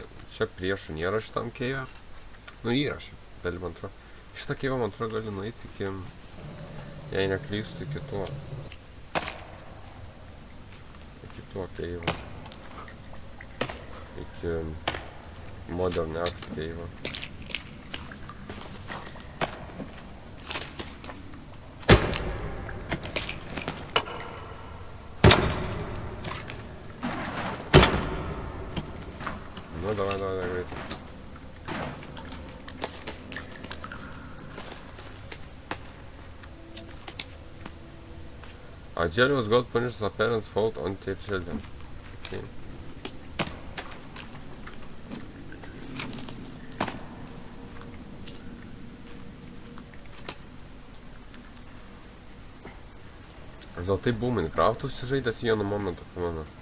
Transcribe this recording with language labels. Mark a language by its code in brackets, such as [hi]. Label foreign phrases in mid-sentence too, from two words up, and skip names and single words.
[lt] Čia priešų nėra šitam keive. Nu yra šiaip, gali man atrodo. Šitą keivą man atrodo gali nueiti iki, jei neklystu, iki tuo. Iki tuo keivo. Iki Modern Axe keivo. [ru] Ну давай, грейт. [en] A jealous God punishes a parent's fault on their children. Okay. [lt] Aš gal taip buvau Minecraft'us žaidęs vienu momentu, pamenu.